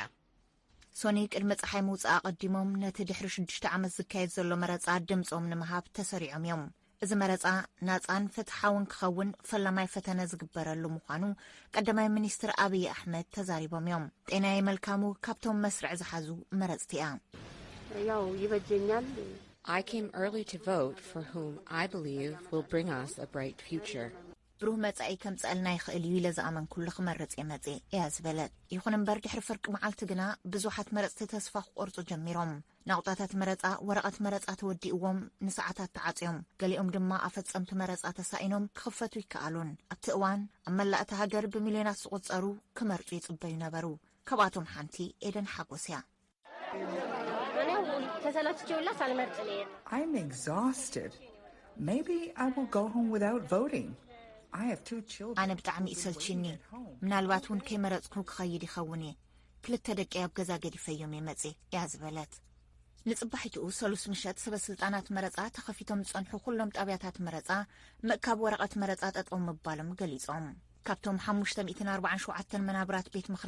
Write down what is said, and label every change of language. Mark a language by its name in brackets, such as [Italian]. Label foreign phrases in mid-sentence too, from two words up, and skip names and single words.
[Tigrinya] ሶኒ ቅድሚ ፀሓይ ምውፃእ ቀዲሞም ነቲ ድሕሪ 6 ዓመት ዝካየድ ዘሎ መረፃ ድምፆም ንምሃብ ተሰሪዖም እዮም። እዚ መረፃ ናፃን ፍትሓውን ክኸውን ፈላማይ ፈተነ ዝግበረሉ ምዃኑ ቀዳማይ ሚኒስትር አብይ አሕመድ ተዛሪቦም እዮም። ጤናይ መልካሙ ካብቶም መስርዕ ዝሓዙ መረፅቲ እያ። [Amharic] ያው ይበጀኛል [English] I came early to vote for whom I believe will bring us a bright future. [Tigrinya] ብሩህ መጻኢ ከም ጸልና ይኽእል እዩ ኢለ ዝኣመን ኩሉ ክመርጽ የመጽ እያ ዝበለት። ይኹን እምበር ድሕሪ ፍርቂ መዓልቲ ግና ብዙሓት መረፅቲ ተስፋ ክቆርጹ ጀሚሮም። ናቁጣታት መረፃ ወረቐት መረፃ ተወዲእዎም ንሰዓታት ተዓጽዮም ገሊኦም ድማ ኣፈጸምቲ መረፃ ተሳኢኖም ክኽፈቱ ይከኣሉን። ኣብቲ እዋን ኣብ መላእቲ ሃገር ብሚልዮናት ዝቑጸሩ ክመርጹ ይጽበዩ ነበሩ። ካብኣቶም ሓንቲ ኤደን ሓጎስ እያ። [English] I'm exhausted. Maybe I will go home without voting. I have 2 children. [Tigrinya] ኣነ ብጣዕሚ ይሰልችኒ ምናልባት እውን ከይመረፅኩ ክኸይድ ይኸውን እየ ክልተ ደቂ ኣብ ገዛ ገዲፈዮም የመጽ እያ ዝበለት። ንጽባሒትኡ ሰሉስ ምሸት ሰበስልጣናት መረፃ ተኸፊቶም ዝጸንሑ ኩሎም ጣብያታት መረፃ ምእካብ ወረቐት መረፃ ጠጠው ምባሎም ገሊጾም። ካብቶም 547 መናብራት ቤት ምኽሪ